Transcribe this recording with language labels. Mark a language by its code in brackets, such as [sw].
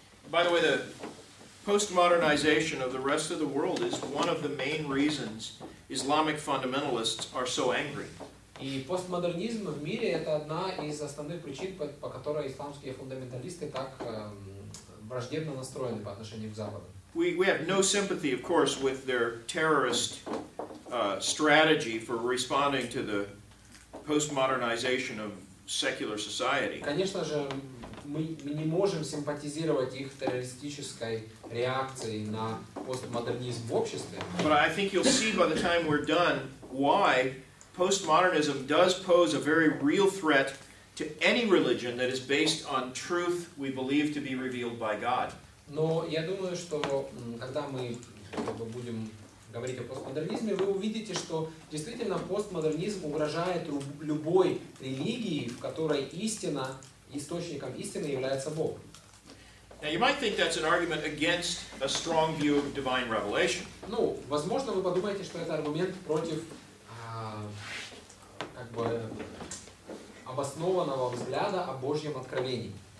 [en] By the way, the postmodernization of the rest of the world is one of the main reasons Islamic fundamentalists are so angry. [ru] И постмодернизм в мире это одна из основных причин, по которой исламские фундаменталисты так враждебно настроены по отношению к Западу. [en] We have no sympathy, of course, with their terrorist strategy for responding to the postmodernization of secular society. [ru] Конечно же, мы не можем симпатизировать их террористической реакцией на постмодернизм в обществе. [en] But I think you'll see by the time we're done why postmodernism does pose a very real threat to any religion that is based on truth we believe to be revealed by God. [ru] Но я думаю, что когда мы будем говорить о постмодернизме, вы увидите, что действительно постмодернизм угрожает любой религии, в которой истина, источником истины является Бог. [en] Now you might think that's an argument against a strong view of divine revelation. [ru] Ну, возможно, вы подумаете, что это аргумент против как бы обоснованного взгляда о Божьем откровении.